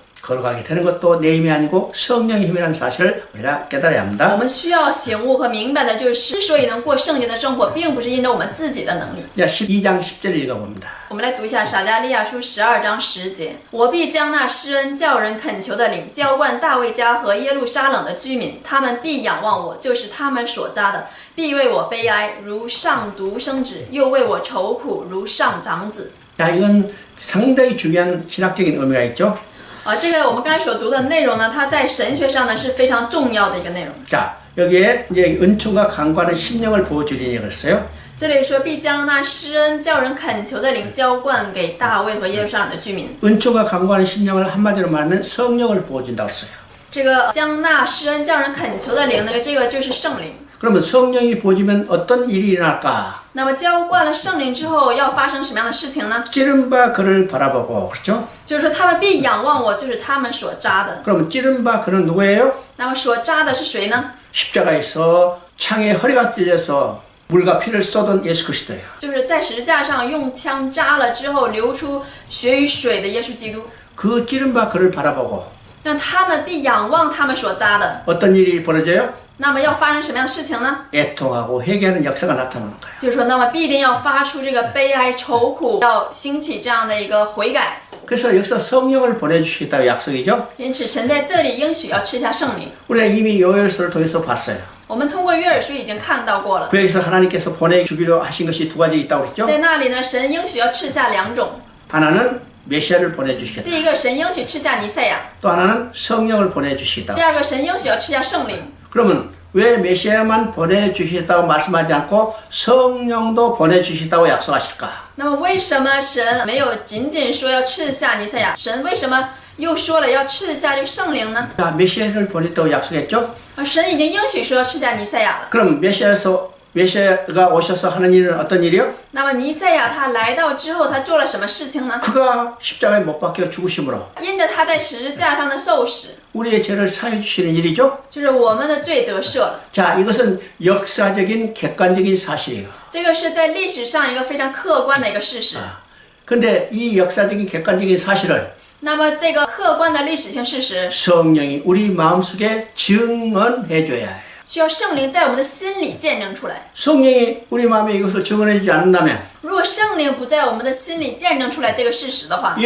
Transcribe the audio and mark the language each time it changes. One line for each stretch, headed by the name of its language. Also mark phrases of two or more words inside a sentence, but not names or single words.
Korean: 거룩하게 되는 것도 내 힘이 아니고 성령의 힘이라는 사실을 우리가 깨달아야
Chinese: 我
Korean: 합니다.
Chinese: 们需要醒悟和明白的就是，之所以能过圣洁的生活，并不是因着我们自己的能力。
Korean: 자, 12장 10절 읽어봅니다.
Chinese: 我们来读一下撒迦利亚书12章10节：我必将那施恩叫人恳求的灵浇灌大卫家和耶路撒冷的居民，他们必仰望我，就是他们所扎的，必为我悲哀，如上独生子；又为我愁苦，如上长子。
Korean: 자, 이건 상당히 중요한 신학적인 의미가 있죠.
Chinese: 这个我们刚才所读的内容呢，它在神学上呢是非常重要的一个内容。
Korean: 자, 여기에 이제 은총과 강구하는 심령을 부어주리니 그랬어요.
Chinese: 这里说必将那施恩叫人恳求的灵浇灌给大卫和耶路撒冷的居民。
Korean: 은총과 강구하는 심령을 한마디로 말하면 성령을 부어준다고 했어요.
Chinese: 这个将那施恩叫人恳求的灵，这个就是圣灵。
Korean: 그러면 성령이 부어지면 어떤 일이 일어날까?
Chinese: 那么浇灌了圣灵之后，要发生什么样的事情呢？
Korean: 찌른 바 그를 바라보고 그렇죠?
Chinese: 就是说他们必仰望我，就是他们所扎的。
Korean: 그러면 찌른 바 그는 누구예요?
Chinese: 那么所扎的是谁呢？
Korean: 십자가에서 창에 허리가 찢어서 물과 피를 쏟은 예수 그리스도예요.
Chinese: 就是在十字架上用枪扎了之后流出血与水的耶稣基督。
Korean: 그 찌른 바 그를 바라보고
Chinese: 让他们必仰望他们所扎的。
Korean: 어떤 일이 벌어져요?
Chinese: 那么要发生什么样的事情呢？
Korean: 애통하고 회개하는 역사가 나타나는 거예요.
Chinese: 就是说，那么必定要发出这个悲哀、愁苦，要兴起这样的一个悔改。
Korean: 그래서 여기서 성령을 보내주시겠다고 약속이죠.
Chinese: 因此，神在这里应许要赐下圣灵。
Korean: 우리가 이미 요엘서를 통해서 봤어요.
Chinese: 我们通过约珥书已经看到过了，
Korean: 거기서 하나님께서 보내주기로 하신 것이 두 가지 있다고 그랬죠.
Chinese: 在那里呢，神应许要赐下两种。
Korean: 하나는 메시아를 보내주시겠다.
Chinese: 第一个，神应许赐下尼赛亚；
Korean: 또 하나는 성령을 보내주시겠다.
Chinese: 第二个，神应许要赐下圣灵。
Korean: 그러면 왜 메시아만 보내주시겠다고 말씀하지 않고 성령도 보내주시겠다고 약속하실까?
Chinese: 那么，为什么神没有仅仅说要赐下尼赛亚？神为什么又说了要赐下这个圣灵呢？
Korean: 자, 메시아를 보냈다고 약속했죠?
Chinese: 神已经应许说要赐下尼赛亚了。
Korean: 그럼 메시아가 오셔서 하는 일은 어떤 일이요?
Chinese: 那么尼赛亚他来到之后，他做了什么事情呢？
Korean: 그가 십자가에 못 박혀 죽으심으로
Chinese: 因着他在十字架上的受死，
Korean: 우리의 죄를 사해 주시는 일이죠?
Chinese: 就是我们的罪得赦了。
Korean: 자, 이것은 역사적인 객관적인 사실이에요.
Chinese: 这个是在历史上一个非常客观的一个事实。
Korean: 근데 이 역사적인 객관적인 사실을
Chinese: 那么这个客观的历史性事实，
Korean: 성령이 우리 마음속에 증언해 줘야 해요.
Chinese: 需要圣灵在我们的心里见证出来。
Korean: 성령이 우리 마음에 이것을 증언해주지 않는다면
Chinese: 如果圣灵不在我们的心里见证出来这个事实的话，